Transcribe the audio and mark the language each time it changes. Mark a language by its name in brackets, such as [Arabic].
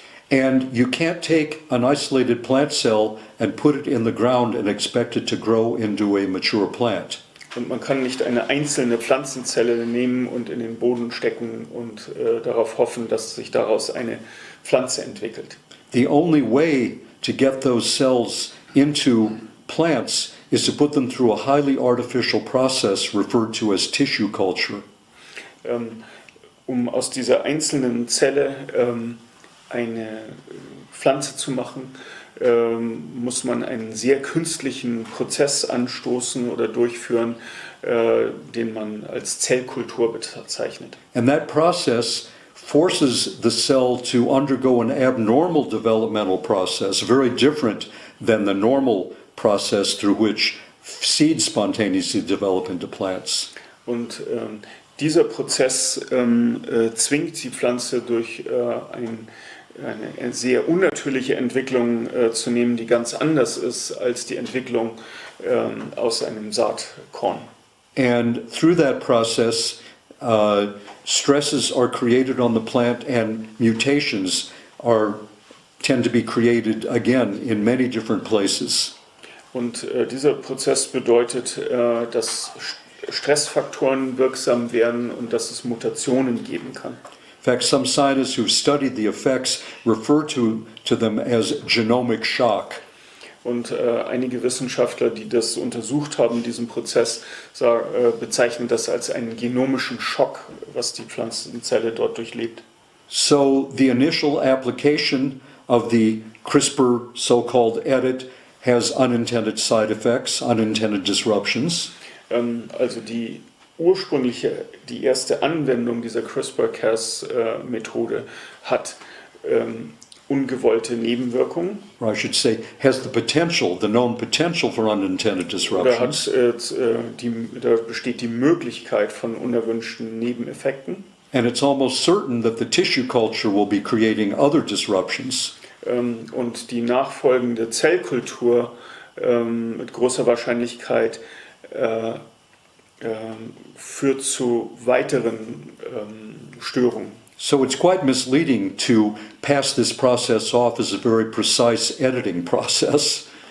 [English] And you can't take an isolated plant cell and put it in the ground and expect it to grow into a mature plant. [German] Und man kann nicht eine einzelne Pflanzenzelle nehmen und in den Boden stecken und darauf hoffen, dass sich daraus eine Pflanze entwickelt. [English] The only way to get those cells into plants is to put them through a highly artificial process referred to as tissue culture. [German] Um aus dieser einzelnen Zelle eine Pflanze zu machen, muss man einen sehr künstlichen Prozess anstoßen oder durchführen, den man als Zellkultur bezeichnet. [English] And that process forces the cell to undergo an abnormal developmental process, very different than the normal process through which seeds spontaneously develop into plants. [German] Und dieser Prozess zwingt die Pflanze durch eine sehr unnatürliche Entwicklung zu nehmen, die ganz anders ist als die Entwicklung aus einem Saatkorn. [English] And through that process, stresses are created on the plant and mutations tend to be created again in many different places. [German] Und dieser Prozess bedeutet, dass Stressfaktoren wirksam werden und dass es Mutationen geben kann. [English] In fact, some scientists who've studied the effects refer to them as genomic shock. [German] Und einige Wissenschaftler, die das untersucht haben, diesen Prozess, bezeichnen das als einen genomischen Schock, was die Pflanzenzelle dort durchlebt. [English] So the initial application of the CRISPR so-called edit has unintended side effects, unintended disruptions. [German] Also die erste Anwendung dieser CRISPR-Cas-Methode hat ungewollte Nebenwirkungen. [English] Or I should say, has the known potential for unintended disruptions. [German] Da besteht die Möglichkeit von unerwünschten Nebeneffekten. [English] And it's almost certain that the tissue culture will be creating other disruptions. [German] Und die nachfolgende Zellkultur mit großer Wahrscheinlichkeit führt zu weiteren Störungen. [English] So it's quite misleading to pass this process off as a very precise editing process.